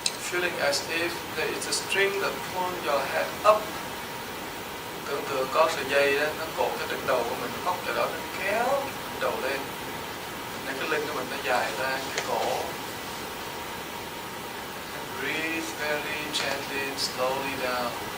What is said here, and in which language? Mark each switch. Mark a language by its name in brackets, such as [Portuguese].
[English] Feeling as if there is a string that pulls your head up. [Vietnamese] Tưởng tượng có sợi dây đó, nó cột cái đỉnh đầu của mình, nó móc cho đó, nó kéo đỉnh đầu lên. Nên cái lưng của mình nó dài ra, cái cổ. [English] Breathe very gently and slowly down.